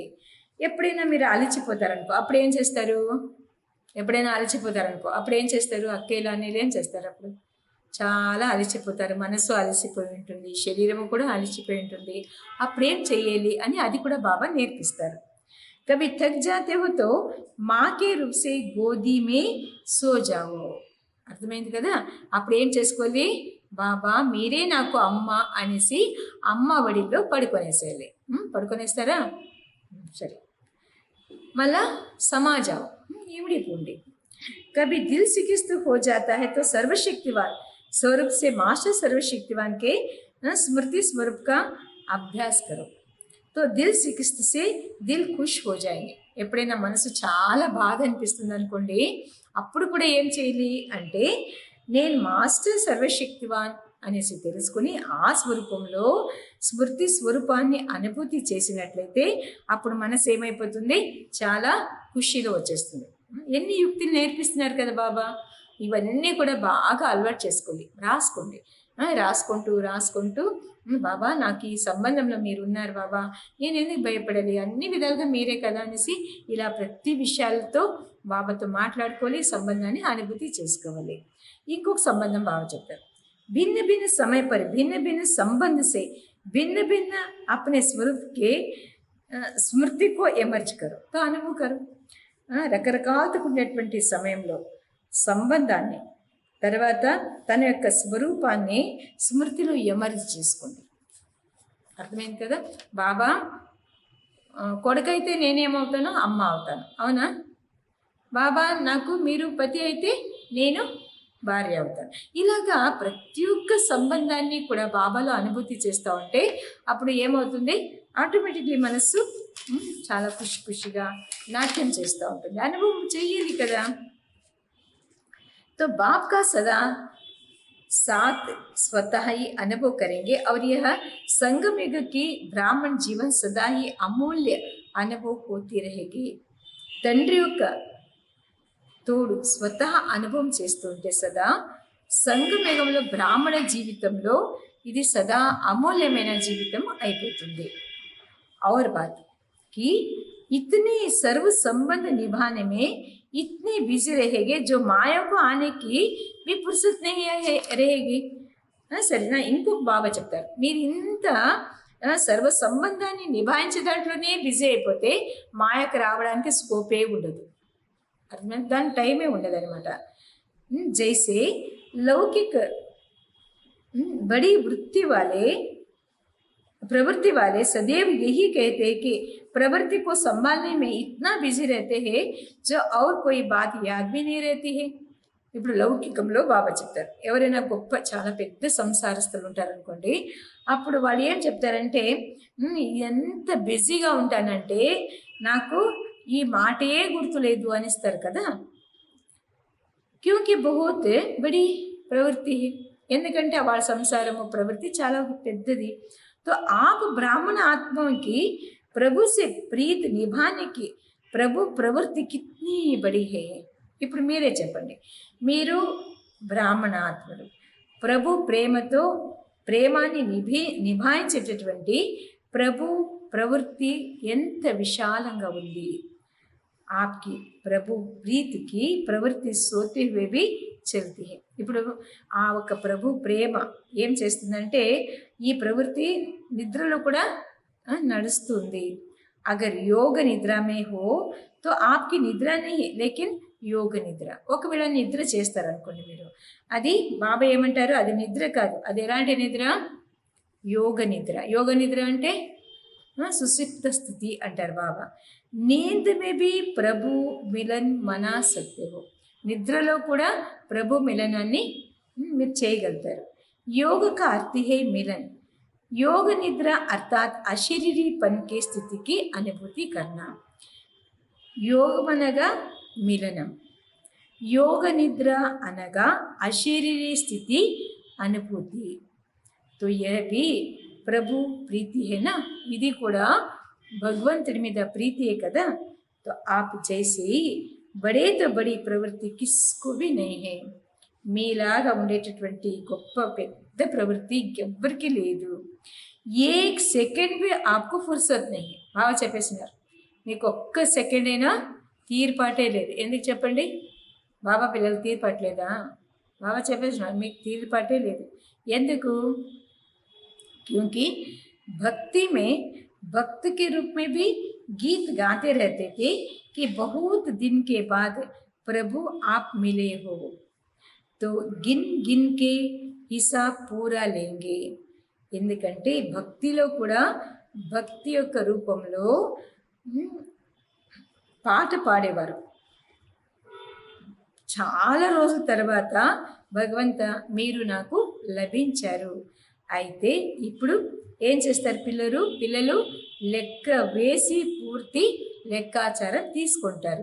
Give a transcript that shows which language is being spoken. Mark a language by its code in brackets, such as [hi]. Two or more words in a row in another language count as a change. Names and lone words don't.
[te] ఎప్పుడైనా మీరు అలసిపోతారనుకో అప్పుడు ఏం చేస్తారు? అప్పుడు ఏం చేస్తారు? అక్కేలా అనేది ఏం చేస్తారు? అప్పుడు చాలా అలసిపోతారు, మనసు అలసిపోయి ఉంటుంది, శరీరము కూడా అలసిపోయి ఉంటుంది. అప్పుడేం చెయ్యాలి అని అది కూడా బాబా నేర్పిస్తారు. [hi] कभी थक जाते हो तो माँ के रूप से गोदी में सो जाओ. [te] అర్థమైంది కదా. అప్పుడు ఏం చేసుకోవాలి? బాబా మీరే నాకు అమ్మ అనేసి అమ్మ ఒడిలో పడుకొనేసేయాలి. పడుకొనేస్తారా? సరే. మళ్ళా సమాజం ఇమిడి పోండి. [hi] कभी दिल शिकस्त हो जाता है तो सर्वशक्तिवान स्वरूप से मास्टर सर्वशक्तिवान के स्मृति स्वरूप का अभ्यास करो तो दिल शिकस्त से दिल खुश हो जाएंगे. [te] ఎప్పుడైనా మనసు చాలా బాధ అనిపిస్తుంది అనుకోండి, అప్పుడు కూడా ఏం చేయాలి అంటే నేను మాస్టర్ సర్వశక్తివాన్ అనేసి తెలుసుకుని ఆ స్వరూపంలో స్మృతి స్వరూపాన్ని అనుభూతి చేసినట్లయితే అప్పుడు మనసు ఏమైపోతుంది? చాలా ఖుషీలో వచ్చేస్తుంది. ఎన్ని యుక్తులు నేర్పిస్తున్నారు కదా బాబా. ఇవన్నీ కూడా బాగా అలవాటు చేసుకోండి, రాసుకోండి. రాసుకుంటూ బాబా నాకు ఈ సంబంధంలో మీరు ఉన్నారు బాబా, నేను ఎందుకు భయపడాలి, అన్ని విధాలుగా మీరే కదా అనేసి ఇలా ప్రతి విషయాలతో బాబాతో మాట్లాడుకోవాలి, సంబంధాన్ని అనుభూతి చేసుకోవాలి. ఇంకొక సంబంధం బాబా చెప్తారు. [hi] भिन्न भिन्न समय पर भिन्न भिन्न संबंध से भिन्न भिन्न अपने स्वरूप के स्मृति को एमर्ज करो तो अनुभव करो. [te] రకరకాలుగా ఉండేటువంటి సమయంలో సంబంధాన్ని తర్వాత తన యొక్క స్వరూపాన్ని స్మృతిలో ఎమర్జ్ చేసుకోండి. అర్థమైంది కదా. బాబా కొడుకైతే నేనేమవుతానో అమ్మ అవుతాను, అవునా? బాబా నాకు మీరు పతి అయితే నేను భార్య అవుతాను. ఇలాగా ప్రతి ఒక్క సంబంధాన్ని కూడా బాబాలో అనుభూతి చేస్తూ ఉంటే అప్పుడు ఏమవుతుంది, ఆటోమేటిక్లీ మనస్సు చాలా ఖుషి ఖుషిగా నాట్యం చేస్తూ ఉంటుంది. అనుభవం చెయ్యాలి కదా. [hi] तो बाप का सदा साथ स्वतः ही अनुभव करेंगे और यह संगम युग की ब्राह्मण जीवन सदा ही अमूल्य अनुभव होती रहेगी. [te] తండ్రి యొక్క తోడు స్వతహ అనుభవం చేస్తుంటే సదా సంగమేగంలో బ్రాహ్మణ జీవితంలో ఇది సదా అమూల్యమైన జీవితం అయిపోతుంది. [hi] और बात कि इतने सर्व संबंध निभाने में इतने बिजी रहेंगे जो माया को आने की भी फुर्सत नहीं रहेगी. [te] సరేనా, ఇంకొక బాబా చెప్తారు, మీరు ఇంత సర్వ సంబంధాన్ని నిభాయించే దాంట్లోనే బిజీ అయిపోతే మాయకు రావడానికి స్కోపే ఉండదు, అర్థం దాని టైమే ఉండదు అనమాట. [hi] जैसे लौकिक బड़ी प्रवृत्ति वाले सदैव यही कहते हैं कि प्रवृत्ति को संभालने में इतना बिजी रहते हैं जो और कोई बात याद भी नहीं रहती है. [te] ఇప్పుడు లౌకికంలో బాబా చెప్తారు, ఎవరైనా గొప్ప చాలా పెద్ద సంసారస్తులు ఉంటారనుకోండి, అప్పుడు వాళ్ళు ఏం చెప్తారంటే, ఎంత బిజీగా ఉంటానంటే నాకు ఈ మాటే గుర్తులేదు అనిస్తారు కదా. [hi] क्योंकि बहुत बड़ी प्रवृत्ति, [te] ఎందుకంటే వాళ్ళ సంసారము ప్రవృత్తి చాలా పెద్దది. [hi] तो आप ब्राह्मण आत्माओं की प्रभु से प्रीत निभाने की प्रभु प्रवृत्ति कितनी बड़ी है. [te] ఇప్పుడు మీరే చెప్పండి, మీరు బ్రాహ్మణ ఆత్మలు, ప్రభు ప్రేమతో ప్రేమాన్ని నిభాయించేటటువంటి ప్రభు ప్రవృత్తి ఎంత విశాలంగా ఉంది. [hi] आपकी प्रभु प्रीति की प्रवृत्ति सोते हुए भी चलती है. [te] ఇప్పుడు ఆ ఒక ప్రభు ప్రేమ ఏం చేస్తుందంటే ఈ ప్రవృత్తి నిద్రలో కూడా నడుస్తుంది. [hi] अगर योग निद्रा में हो तो आपकी निद्रा नहीं लेकिन योग निद्रा. [te] ఒకవేళ నిద్ర చేస్తారనుకోండి మీరు, అది బాబా ఏమంటారు, అది నిద్ర కాదు, అది ఎలాంటి నిద్ర, యోగ నిద్ర. యోగ నిద్ర అంటే సుషిప్త స్థితి అంటారు బాబా. [hi] नींद में भी प्रभु मिलन मना सकते हो, [te] నిద్రలో కూడా ప్రభు మిలనాన్ని మీరు చేయగలుగుతారు. [hi] योग का अर्थ है मिलन. योग निद्रा अर्थात अशरीरीपन के स्थिति की अनुभूति करना. योग అనగా मिलनम, योग निद्रा అనగా अशरीरी स्थिति अनुभूति. तो यह भी प्रभु प्रीति है ना, [te] ఇది కూడా భగవంతుడి మీద ప్రీతియే కదా. [hi] तो आप जैसे बड़े तो बड़ी प्रवृत्ति किसको भी नहीं है. [te] మీలాగా ఉండేటటువంటి గొప్ప పెద్ద ప్రవృత్తి ఇంకెవ్వరికీ లేదు. [hi] एक सेकंड भी आपको फुर्सत नहीं. [te] బాగా చెప్పేసినారు, మీకు ఒక్క సెకండ్ అయినా తీర్పాటే లేదు. ఎందుకు చెప్పండి, బాబా పిల్లలు తీర్పట్లేదా? బాబా చెప్పేసినారు మీకు తీర్పాటే లేదు. ఎందుకు? [hi] क्योंकि भक्ति में भक्त के रूप में भी गीत गाते रहते थे कि बहुत दिन के बाद प्रभु आप मिले हो, तो गिन गिन के हिसाब पूरा लेंगे. [te] ఎందుకంటే భక్తిలో కూడా భక్తి యొక్క రూపంలో పాట పాడేవారు. చాలా రోజుల తర్వాత భగవంత మీరు నాకు లభించారు. అయితే ఇప్పుడు ఏం చేస్తారు పిల్లలు లెక్క వేసి పూర్తి లెక్కాచారం తీసుకుంటారు.